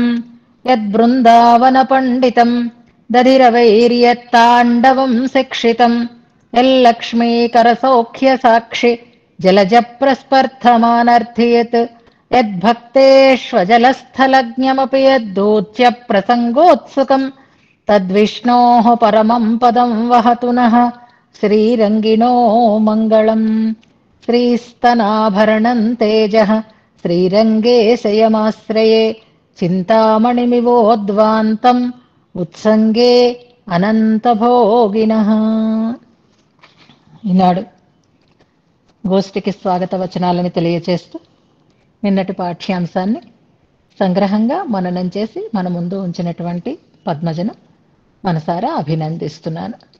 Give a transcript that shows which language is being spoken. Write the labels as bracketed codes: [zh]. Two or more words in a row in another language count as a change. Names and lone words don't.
[sa] यद्बृन्दावनपण्डितम् दधिरवैर्यत्ताण्डवम् शिक्षितम् यल्लक्ष्मीकरसौख्यसाक्षि जलजप्रस्पर्धमानर्थियत् यद्भक्तेष्वजलस्थलज्ञमपि यद्दूत्य प्रसङ्गोत्सुकम् तद्विष्णोः परमम् पदम् वहतु नः श्रीरङ्गिणो मङ्गलम्। श्रीस्तनाभरणम् तेजः श्रीरङ्गे शयमाश्रये చింతామణిమివోద్వాంతం ఉత్సంగే అనంతభోగినః. [te] ఈనాడు గోష్ఠికి స్వాగత వచనాలని తెలియచేస్తూ నిన్నటి పాఠ్యాంశాన్ని సంగ్రహంగా మననం చేసి మన ముందు ఉంచినటువంటి పద్మజను మనసారా అభినందిస్తున్నాను.